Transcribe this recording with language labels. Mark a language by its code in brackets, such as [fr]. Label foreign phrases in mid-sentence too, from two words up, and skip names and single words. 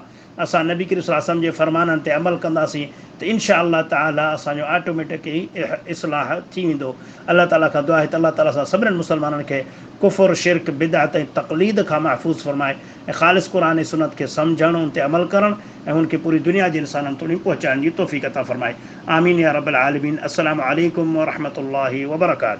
[sd] असां नबी करीम [ar] صلى الله عليه وسلم [sd] जे फ़रमाननि ते अमल कंदासीं त [ar] إن شاء الله تعالى [sd] असांजो ऑटोमेटिक ई इस्लाह थी वेंदो। अलाह ताला खां दुआ आहे त अलाह ताला सां सभिनीनि मुस्लमाननि खे कुफ़ुर, शिरक, बिदअत ऐं तक़लीद खां महफ़ूज़ फ़रमाए ऐं ख़ालिस क़ुर ऐं सुन्नत खे सम्झणु, उन ते अमल करणु ऐं उनखे पूरी दुनिया जे इंसाननि ताईं पहुचाइण जी तौफ़ीक़ अता फ़रमाए। [ar] آمين يا رب العالمين. السلام عليكم ورحمة الله وبركاته.